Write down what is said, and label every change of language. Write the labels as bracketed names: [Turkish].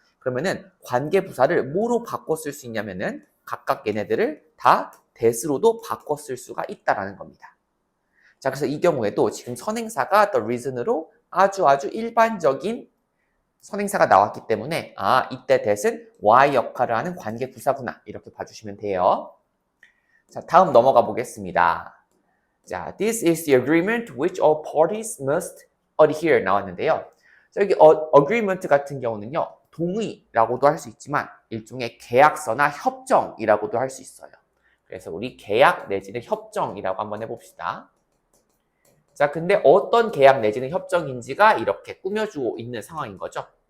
[Korean] 그러면은 관계부사를 뭐로 바꿔 쓸 수 있냐면은 각각 얘네들을 다 that으로도 바꿔 쓸 수가 있다라는 겁니다. 자, 그래서 이 경우에도 지금 선행사가 the reason으로 아주 일반적인 선행사가 나왔기 때문에 이때 that은 y 역할을 하는 관계부사구나 이렇게 봐주시면 돼요. 자, 다음 넘어가 보겠습니다. 자, [English] this is the agreement which all parties must adhere [Korean] 나왔는데요. 자, 여기 agreement 같은 경우는요. 동의라고도 할 수 있지만 일종의 계약서나 협정이라고도 할 수 있어요. 그래서 우리 계약 내지는 협정이라고 한번 해봅시다. 자, 근데 어떤 계약 내지는 협정인지가 이렇게 꾸며주고 있는 상황인 거죠.